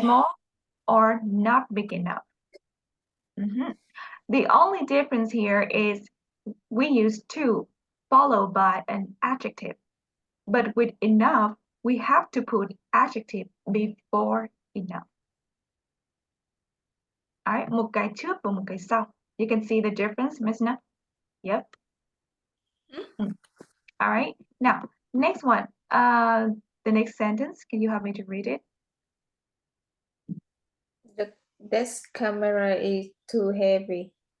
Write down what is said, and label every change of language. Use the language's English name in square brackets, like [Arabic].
[English] small or not big enough. Mhm. The only difference here is we use too followed by an adjective. But with enough, we have to put adjective before enough. All right, [Vietnamese] một cái trước và một cái sau. [English] You can see the difference, Miss Na? Yep. All right. Now, next one. The next sentence. Can you help me to read it? This camera is too heavy.